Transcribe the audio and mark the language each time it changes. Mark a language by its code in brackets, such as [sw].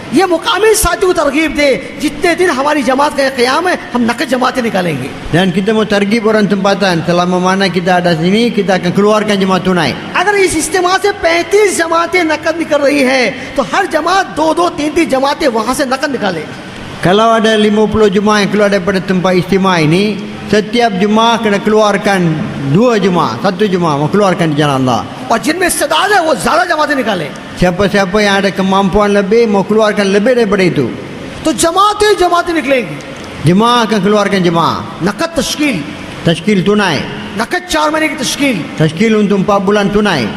[hi] ये मुकामी साथियों को तरगीब दे, जितने दिन हमारी जमात का क़याम है, हम नकद जमातें निकालेंगे. [ms] Dan kita mau targib orang tempatan, selama mana kita ada sini, kita akan keluarkan jemaah tunai. [hi] अगर इस इज्तिमा से 35 जमातें नकद निकल रही है, तो हर जमात 2-2, 3-3 जमातें वहां से नकद निकाले. [ms] Kalau ada 50 jemaah yang keluar daripada tempat istimewa ini, setiap jemaah kena keluarkan 2 jemaah, 1 jemaah mau keluarkan di jalan Allah. [hi] और जिनमें इस्तेदाद है वो ज्यादा जमातें निकाले. [ms] Siapa-siapa yang ada kemampuan lebih mau keluarkan lebih daripada itu. [hi] तो जमातें जमातें निकलेंगी. [ms] Jemaah akan keluarkan jemaah. [hi] नकद तश्कील, [ms] Tashkil tunai. [hi] नकद 4 महीने की तश्कील. [ms] Tashkil untuk 4 bulan tunai.